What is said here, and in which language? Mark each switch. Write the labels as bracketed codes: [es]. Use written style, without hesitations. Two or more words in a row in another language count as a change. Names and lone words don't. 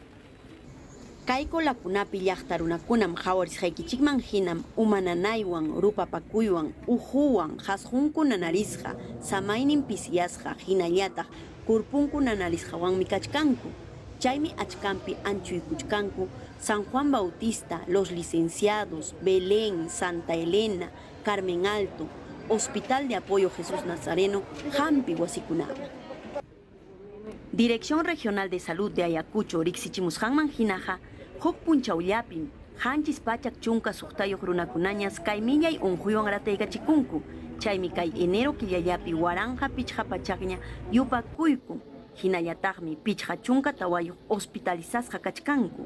[qu] Kay kolakunapi llaqta runakunam hawarisqaykichikman hinam umananaywan, rupapakuywan, uhuwan, hasqunku nanarisqa, samaynin pisiyasqa, hinallataq kurpunku nanarisqawanmi kachkanku. Chaymi achkampi anchuykuchkanku San Juan Bautista, Los Licenciados, Belén, Santa Elena, Carmen Alto, Hospital de Apoyo Jesús Nazareno, hampi wasikunaman. Dirección Regional de Salud de Ayacucho, riqsichimusqanman hinaqa, huk punchawllapim, hanchis pachak chunka suqtayuq runakunañas kay millay unquywan rataykachikunku. Chaymi kay enero killallapi waranja pichqa pachaqña yupakuyku. Hinallataqmi pichqa chunka tawayuq hospitalizasqa kachkanku.